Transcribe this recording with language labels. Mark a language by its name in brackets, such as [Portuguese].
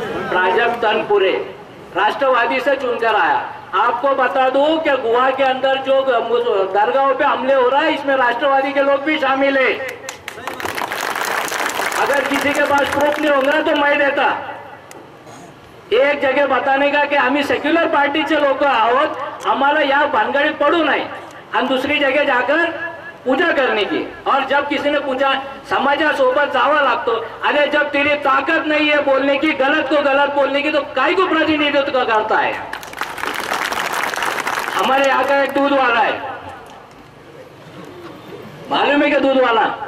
[Hindi] प्राजक्त तनपुरे, राष्ट्रवादी से चुनकर आया। आपको बता दूं कि गुहा के अंदर जो दरगाहों पे हमले हो रहा है, इसमें राष्ट्रवादी के लोग भी शामिल है। अगर किसी के पास प्रूफ नहीं होगा तो मैं देता। एक जगह बताने का कि [Marathi] आम्ही सेक्युलर पार्टीचे लोक आहोत, आम्हाला या भानगडीत पडू नये आणि [Hindi] दुसरी जगह जाकर पूजा करने की। और जब किसी ने पूछा, [Marathi] समाजासोबत जावा लागतो। [Hindi] अरे जब तेरी ताकत नहीं है बोलने की, गलत को गलत बोलने की, तो काय को प्रतिनिधित्व करता है? हमारे यहाँ का एक दूध वाला है, मालूम है क्या दूध वाला?